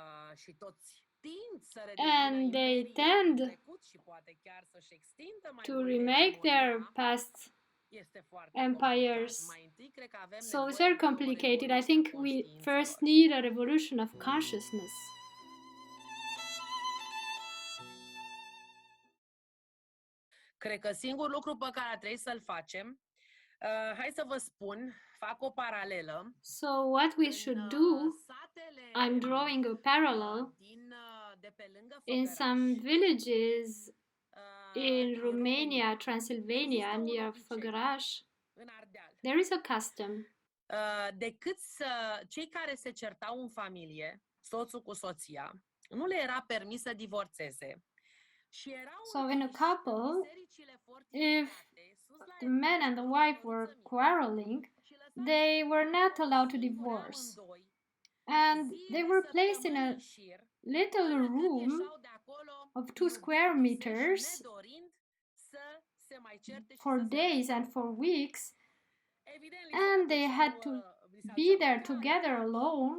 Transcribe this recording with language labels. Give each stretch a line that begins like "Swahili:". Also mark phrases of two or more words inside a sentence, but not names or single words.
English: And they tend to remake their past empires. So it's very complicated. I think we first need a revolution of consciousness.
Romanian: Cred că singurul lucru pe care trebuie să-l facem, hai să vă spun, fac o paralelă.
English: So what we should do, I'm drawing a parallel, in some villages in Romania, Transylvania, near Făgăraș, there is a custom.
Romanian: Decât cei care se certau în familie, soțul cu soția, nu le era permis să divorțeze.
English: So in a couple, if the man and the wife were quarreling, they were not allowed to divorce. And they were placed in a little room of 2 square meters for days and for weeks, and they had to be there together alone.